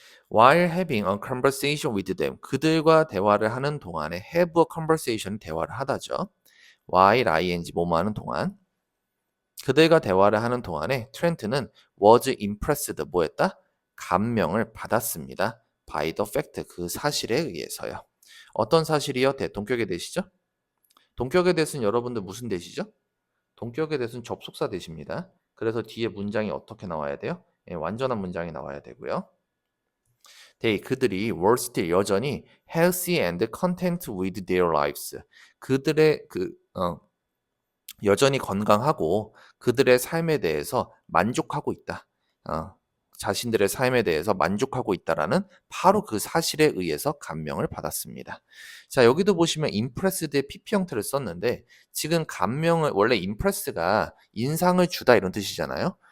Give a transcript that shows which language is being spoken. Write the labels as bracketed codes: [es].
[en] While having a conversation with them, [ko] 그들과 대화를 하는 동안에 [en] have a conversation, 대화를 하다죠. [ko] while ing 뭐뭐 하는 동안, 그들과 대화를 하는 동안에 트렌트는 was impressed, 뭐했다? 감명을 받았습니다. by the fact, 그 사실에 의해서요. 어떤 사실이요? 동격의 대시죠? 동격의 대는 여러분들 무슨 대시죠? 동격의 대는 접속사 대시입니다. 그래서 뒤에 문장이 어떻게 나와야 돼요? 완전한 문장이 나와야 되고요. 그들이 [en] were still, 여전히 healthy and content with their lives. [ko] 그들의 여전히 건강하고 그들의 삶에 대해서 만족하고 있다. 자신들의 삶에 대해서 만족하고 있다라는 바로 그 사실에 의해서 감명을 받았습니다. 자, 여기도 보시면 impressed의 PP 형태를 썼는데 지금 감명을, 원래 impress가 인상을 주다 이런 뜻이잖아요.